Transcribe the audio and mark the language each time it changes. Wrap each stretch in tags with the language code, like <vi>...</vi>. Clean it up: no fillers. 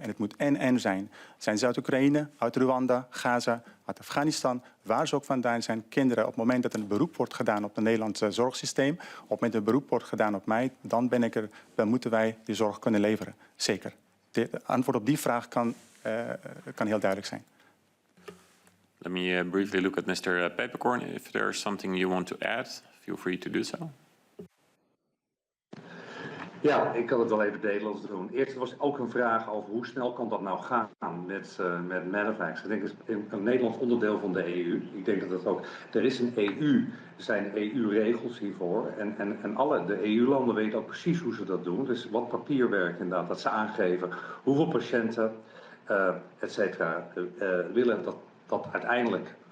<nl>En het moet en zijn. Zijn ze uit Oekraïne, uit Rwanda, Gaza, uit Afghanistan, waar ze ook vandaan zijn. Kinderen, op het moment dat een beroep wordt gedaan op het Nederlandse zorgsysteem, op het moment dat een beroep wordt gedaan op mij, dan moeten wij die zorg kunnen leveren. Zeker. Het antwoord op die vraag kan heel duidelijk zijn.</nl> <en>Let me briefly look at Mr. Peperkorn. If there is something you want to add, feel free to do so.</en> <nl>Ja, ik kan het wel even Nederlands doen. Eerst was ook een vraag over hoe snel kan dat nou gaan met Medivacs. Ik denk dat het een Nederlands onderdeel van de EU. Ik denk dat het ook... Er is een EU, er zijn EU-regels hiervoor. En alle de EU-landen weten ook precies hoe ze dat doen. Dus wat papierwerk inderdaad, dat ze aangeven hoeveel patiënten, et cetera, willen dat uiteindelijk...</nl>